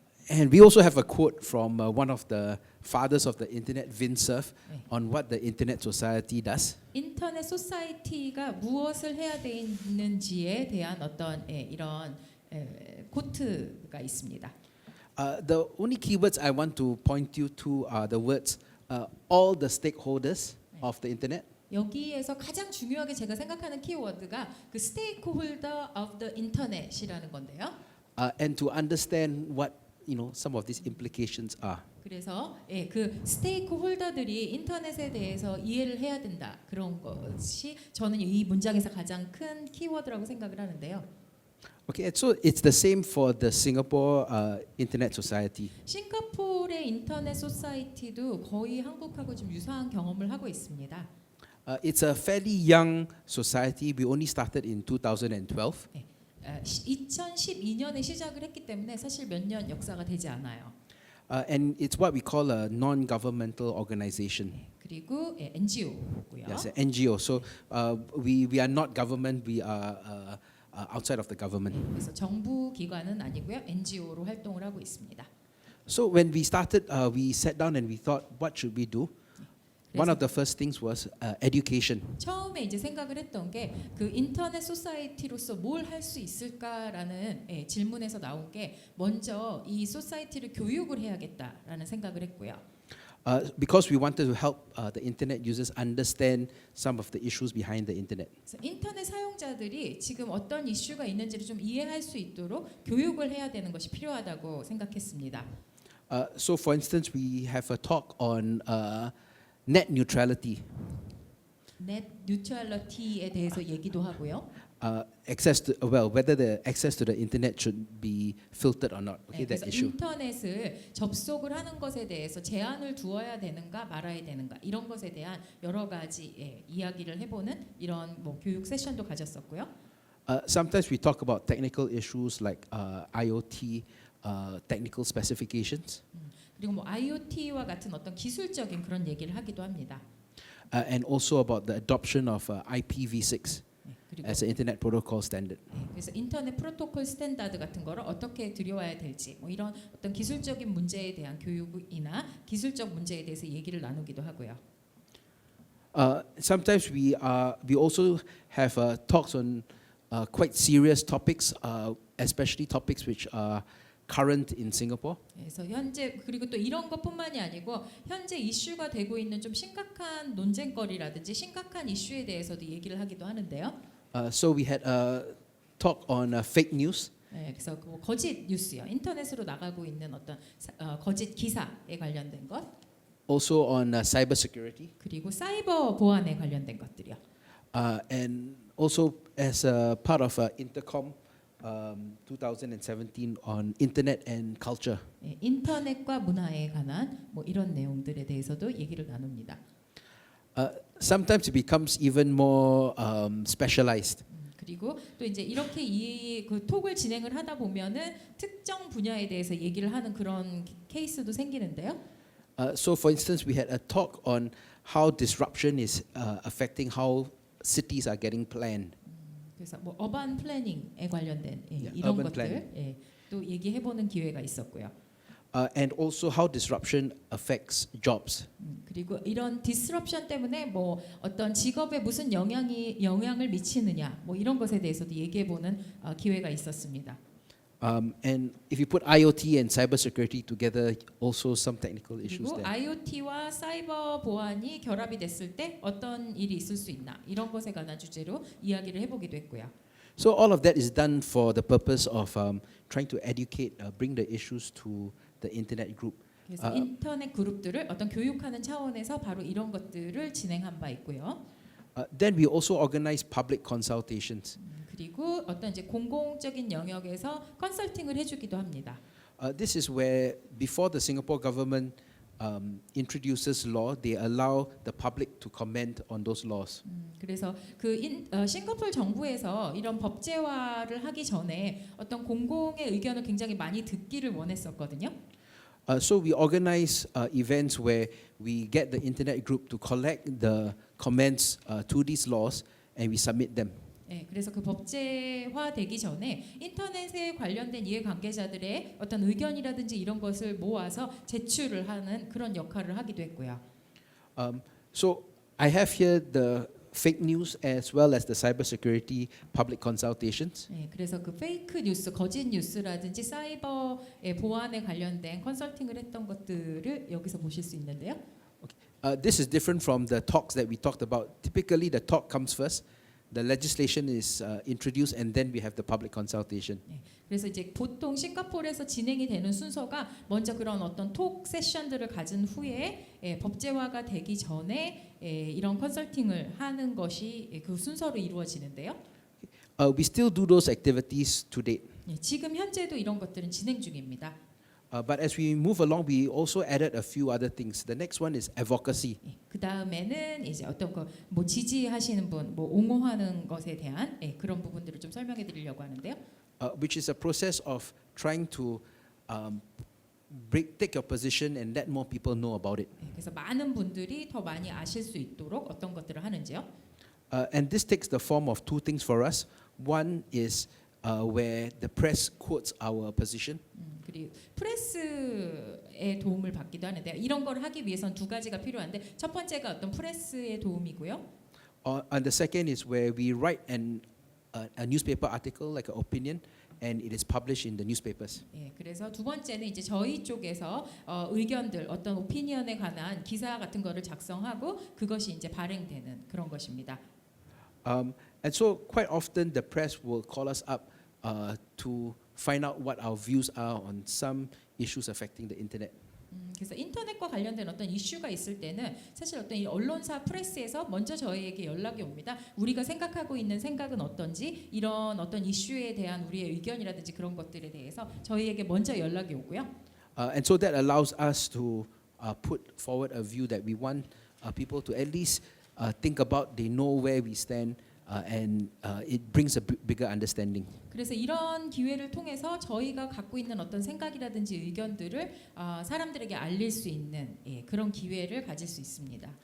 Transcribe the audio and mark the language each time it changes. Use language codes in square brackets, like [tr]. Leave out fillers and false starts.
[en] And we also have a quote from one of the fathers of the internet, Vint Cerf, on what the Internet Society does. [ko] 인터넷 소사이티가 무엇을 해야 되는지에 대한 어떤 이런 코트가 있습니다. [en] The only keywords I want to point you to are the words all the stakeholders of the internet. [ko] 여기에서 가장 중요하게 제가 생각하는 키워드가 그 [en] stakeholder of the internet [ko] 이라는 건데요. [en] And to understand what some of these implications are. [ko] 그래서 그 스테이크 홀더들이 인터넷에 대해서 이해를 해야 된다. 그런 것이 저는 이 문장에서 가장 큰 키워드라고 생각을 하는데요. [en] Okay, so it's the same for the Singapore Internet Society. [ko] 싱가포르의 인터넷 소사이티도 거의 한국하고 좀 유사한 경험을 하고 있습니다. [en] It's a fairly young society. We only started in 2012. [ko] 2012년에 시작을 했기 때문에 사실 몇 년 역사가 되지 않아요. [en] And it's what we call a non-governmental organization. [ko] 그리고 NGO고요. [en] Yes, an NGO. So we are not government. We are outside of the government. [ko] 그래서 정부 기관은 아니고요. NGO로 활동을 하고 있습니다. [en] So when we started, we sat down and we thought, what should we do? One of the first things was education. [ko] 처음에 이제 생각을 했던 게 그 인터넷 소사이티로서 뭘 할 수 있을까라는 질문에서 나온 게 먼저 이 소사이티를 교육을 해야겠다라는 생각을 했고요. [en] Because we wanted to help the internet users understand some of the issues behind the internet. [ko] 그래서 인터넷 사용자들이 지금 어떤 이슈가 있는지를 좀 이해할 수 있도록 교육을 해야 되는 것이 필요하다고 생각했습니다. [en] So for instance, we have a talk on net neutrality. [ko] 넷 뉴트럴리티에 대해서 얘기도 하고요. [en] Whether the access to the internet should be filtered or not. Okay, [ko] 그래서 [en] that issue. [ko] 인터넷을 접속을 하는 것에 대해서 제한을 두어야 되는가 말아야 되는가 이런 것에 대한 여러 가지 이야기를 해보는 이런 교육 세션도 가졌었고요. [en] Sometimes we talk about technical issues like IoT, technical specifications. [ko] 그리고 IoT와 같은 어떤 기술적인 그런 얘기를 하기도 합니다. [en] And also about the adoption of IPv6 [ko] 그리고 [en] as an internet protocol standard. [ko] 그래서 인터넷 프로토콜 스탠다드 같은 거를 어떻게 들여와야 될지 이런 어떤 기술적인 문제에 대한 교육이나 기술적 문제에 대해서 얘기를 나누기도 하고요. [en] Sometimes we also have talks on quite serious topics, especially topics which are current in Singapore. [ko] 그래서 현재 그리고 또 이런 것뿐만이 아니고 현재 이슈가 되고 있는 좀 심각한 논쟁거리라든지 심각한 이슈에 대해서도 얘기를 하기도 하는데요. [en] So we had a talk on fake news. [ko] 그래서 그 거짓 뉴스요. 인터넷으로 나가고 있는 어떤 거짓 기사에 관련된 것. [en] Also on cyber security. [ko] 그리고 사이버 보안에 관련된 것들이요. [en] And also as a part of Intercom 2017 on internet and culture. [ko] 인터넷과 문화에 관한 이런 내용들에 대해서도 얘기를 나눕니다. [en] Sometimes it becomes even more specialized. [ko] 그리고 또 이제 이렇게 그 톡을 진행을 하다 보면은 특정 분야에 대해서 얘기를 하는 그런 케이스도 생기는데요. [en] So for instance, we had a talk on how disruption is affecting how cities are getting planned. [ko] 그래서 어반 플래닝에 관련된 이런 [en] urban [ko] 것들 또 얘기해보는 기회가 있었고요. [en] And also how disruption affects jobs. [ko] 그리고 이런 디스럽션 때문에 어떤 직업에 무슨 영향을 미치느냐 이런 것에 대해서도 얘기해보는 기회가 있었습니다. [en] And if you put IoT and cybersecurity together, also some technical issues [ko] 그리고 [en] there. [ko] IoT와 사이버 보안이 결합이 됐을 때 어떤 일이 있을 수 있나 이런 것에 관한 주제로 이야기를 해보기도 했고요. [en] So all of that is done for the purpose of trying to educate, bring the issues to the internet group. [ko] 그래서 인터넷 그룹들을 어떤 교육하는 차원에서 바로 이런 것들을 진행한 바 있고요. [en] Then we also organize public consultations. [ko] 그리고 어떤 이제 공공적인 영역에서 컨설팅을 해주기도 합니다. [en] This is where before the Singapore government introduces law, they allow the public to comment on those laws. [ko] 그래서 싱가포르 정부에서 이런 법제화를 하기 전에 어떤 공공의 의견을 굉장히 많이 듣기를 원했었거든요. [en] So we organize events where we get the internet group to collect the comments to these laws and we submit them. [ko] 네, 그래서 그 법제화되기 전에 인터넷에 관련된 이해관계자들의 어떤 의견이라든지 이런 것을 모아서 제출을 하는 그런 역할을 하기도 했고요. [en] So I have here the fake news as well as the cybersecurity public consultations. [ko] 네, 그래서 그 페이크 뉴스, 거짓 뉴스라든지 사이버의 보안에 관련된 컨설팅을 했던 것들을 여기서 보실 수 있는데요. [en] This is different from the talks that we talked about. Typically, the talk comes first, the legislation is introduced, and then we have the public consultation. [ko] 네, 그래서 이제 보통 싱가포르에서 진행이 되는 순서가 먼저 그런 어떤 톡 세션들을 가진 후에 법제화가 되기 전에 이런 컨설팅을 하는 것이 그 순서로 이루어지는데요. [en] We still do those activities to date. [ko] 네, 지금 현재도 이런 것들은 진행 중입니다. [en] But as we move along, we also added a few other things. The next one is advocacy. [ko] 그 다음에는 이제 어떤 뭐 지지하시는 분, 뭐 옹호하는 것에 대한 그런 부분들을 좀 설명해드리려고 하는데요. [en] Which is a process of trying to take your position and let more people know about it. [ko] 그래서 많은 분들이 더 많이 아실 수 있도록 어떤 것들을 하는지요. [en] And this takes the form of two things for us. One is where the press quotes our position. [ko] 그리고 프레스의 도움을 받기도 하는데요. 이런 걸 하기 위해선 두 가지가 필요한데 첫 번째가 어떤 프레스의 도움이고요. [en] And the second is where we write a newspaper article, like an opinion, and it is published in the newspapers. [ko] 예, 그래서 두 번째는 이제 저희 쪽에서 의견들, 어떤 오피니언에 관한 기사 같은 거를 작성하고 그것이 이제 발행되는 그런 것입니다. [en] And so quite often the press will call us up to find out what our views are on some issues affecting the internet. [ko] 그래서 인터넷과 관련된 어떤 이슈가 있을 때는 사실 어떤 이 언론사 프레스에서 먼저 저희에게 연락이 옵니다. 우리가 생각하고 있는 생각은 어떤지 이런 어떤 이슈에 대한 우리의 의견이라든지 그런 것들에 대해서 저희에게 먼저 연락이 오고요. [en] And so that allows us to put forward a view that we want people to at least think about. They know where we stand, and it brings a bigger understanding. [ko] 그래서 이런 기회를 통해서 저희가 갖고 있는 어떤 생각이라든지 의견들을 사람들에게 알릴 수 있는 그런 기회를 가질 수 있습니다.